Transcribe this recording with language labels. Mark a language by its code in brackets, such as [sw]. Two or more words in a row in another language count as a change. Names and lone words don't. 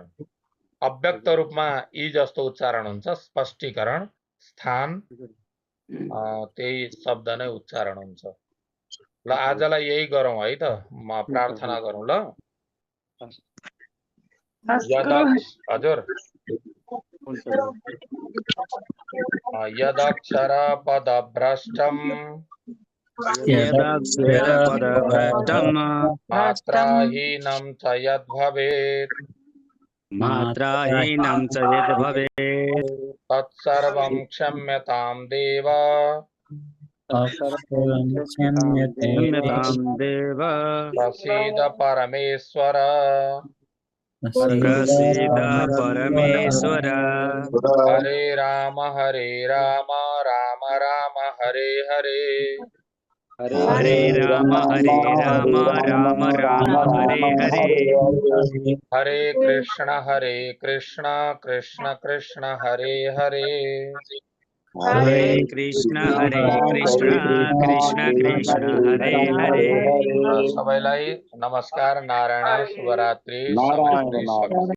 [ne] अव्यक्त रूपमा ई जस्तो उच्चारण हुन्छ, स्पष्टीकरण। स्थान त्यही शब्द नै उच्चारण हुन्छ। ल आजलाई यही गरौँ है त। म प्रार्थना गरौँ ल। [sa] हजुर यदक्षर पदभ्रष्टं मात्राहीनं च यद्भवेत् मात्राहीनं च यद् भवेत् तत्सर्वं क्षम्यतां देव क्षम्यतां देव प्रसीद परमेश्वर प्रसीद परमेश्वर हरे राम राम राम हरे हरे हरे राम राम राम हरे हरे हरे कृष्ण कृष्ण कृष्ण हरे हरे हरे कृष्ण कृष्ण कृष्ण हरे हरे [ne] सबैलाई नमस्कार, नारायण, शुभरात्रि, नारायण समय नारायण